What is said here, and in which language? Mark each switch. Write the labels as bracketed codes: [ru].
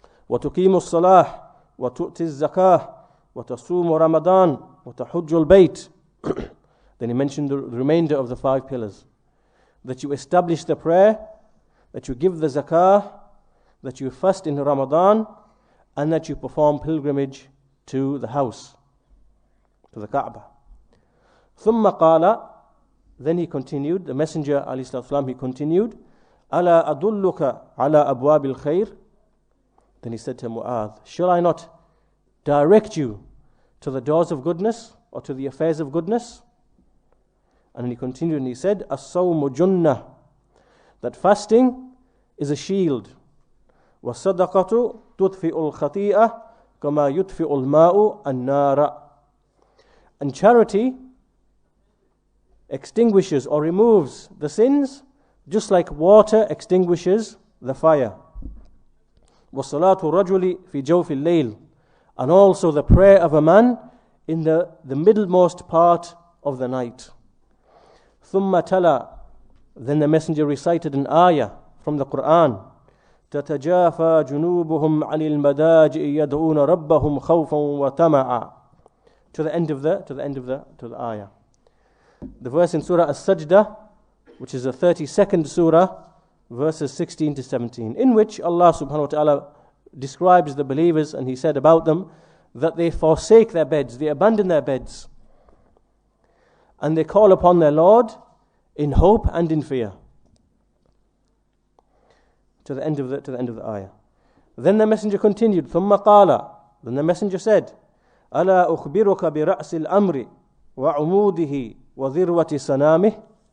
[ar] وَتُقِيمُ الصَّلَاةِ وَتُؤْتِ الزَّكَاةِ وَتَصُومُ رَمَضَانَ وَتَحُجُّ الْبَيْتِ. [en] Then he mentioned the remainder of the 5 pillars. That you establish the prayer, that you give the zakah, that you fast in Ramadan, and that you perform pilgrimage to the house, to the Kaaba. [ar] ثُمَّ قَالَ, [en] then he continued, the Messenger ﷺ, he continued, [ar] أَلَا أَدُلُّكَ عَلَى أَبْوَابِ الْخَيْرِ. [en] Then he said to Muaadh, shall I not direct you to the doors of goodness or to the affairs of goodness? And then he continued and he said, [ar] الصَّوْمُ جُنَّةٌ, [en] that fasting is a shield. [ar] وَالصَّدَقَةُ تُطْفِئُ الْخَطِيئَةَ كَمَا يُطْفِئُ الْمَاءُ النَّارَ. [en] And charity extinguishes or removes the sins just like water extinguishes the fire. [ar] وَالصَّلَاةُ الرَّجُلِ فِي جَوْفِ اللَّيْلِ, [en] and also the prayer of a man in the middlemost part of the night. [ar] ثُمَّ تَلَى, [en] then the Messenger recited an ayah from the Quran. [ar] تَتَجَافَى جُنُوبُهُمْ عَنِ الْمَدَاجِئِ يَدْعُونَ رَبَّهُمْ خَوْفًا وَطَمَعًا, [en] to the end of the ayah. The verse in Surah As-Sajdah, which is the 32nd surah, verses 16 to 17, in which Allah subhanahu wa ta'ala describes the believers, and He said about them that they forsake their beds, they abandon their beds, and they call upon their Lord in hope and in fear. To the end of the ayah. Then the Messenger continued, [ar] ثُمَّ قَالَ, [en] then the Messenger said, [ar] أَلَا أُخْبِرُكَ بِرَأْسِ الْأَمْرِ وَعُمُودِهِ وَذِرْوَةِ سَنَامِهِ.